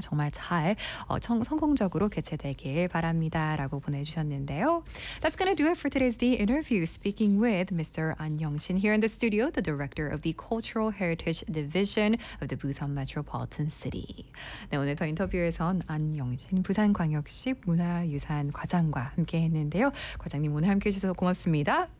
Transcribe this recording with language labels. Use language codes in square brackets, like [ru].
[ko] 정말 잘 성공적으로 개최되길 바랍니다 라고 보내주셨는데요. [en] That's going to do it for today's The Interview. Speaking with Mr. An Young-shin here in the studio, the Director of the Cultural Heritage Division of the Busan Metropolitan City. [ko] 네, 오늘 더 인터뷰 에선 안영신 부산광역시 문화유산 과장과 함께 했는데요. 과장님 오늘 함께 해 주셔서 고맙습니다.